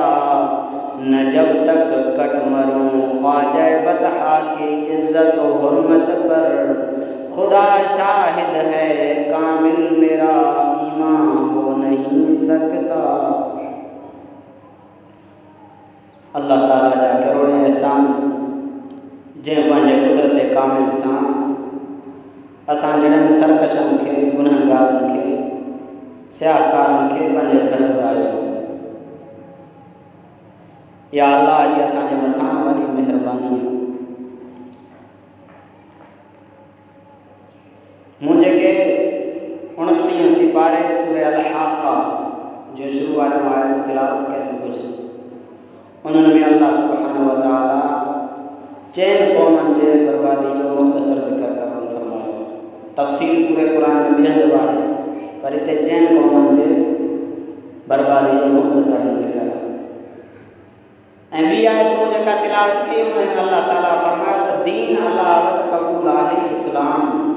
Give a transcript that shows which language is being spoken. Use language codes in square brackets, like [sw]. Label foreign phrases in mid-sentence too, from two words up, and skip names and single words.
[ur] نہ جب تک کٹ مروں خواجہ بطحا کی عزت و حرمت پر، خدا شاہد ہے کامل میرا ایمان ہو نہیں سکتا. [sd] अल्लाह ताला जा करोड़ एहसान जंहिं पंहिंजे कुदरत कामिल सां असां जहिड़नि सरकशनि खे, गुनहगारनि खे, सियाहकारनि खे पंहिंजे घर घुरायो। या अल्लाह जी असांजे मथां वॾी महिरबानी आहे। मूं जेके 29 सिपारे सूरह अल-हाक़ा जो शुरू वारियूं आयतूं तिलावत कयूं कुझु, उन्हनि में अल्लाह [ar] سبحانه وتعالى [sd] चइनि क़ौमनि जे बर्बादी जो मुख़्तसर ज़िक्र करणु फरमायो। तफ़सील पूरे क़ुरान में ॿियनि आहे, पर हिते चइनि क़ौमनि जे बर्बादी जो मुख़्तसर ज़िक्र आहे। ऐं ॿी आयतूं जेका तिलावत कई उन में अल्लाह ताला फरमायो त दीन अल्लाह वटि क़बूल आहे इस्लाम।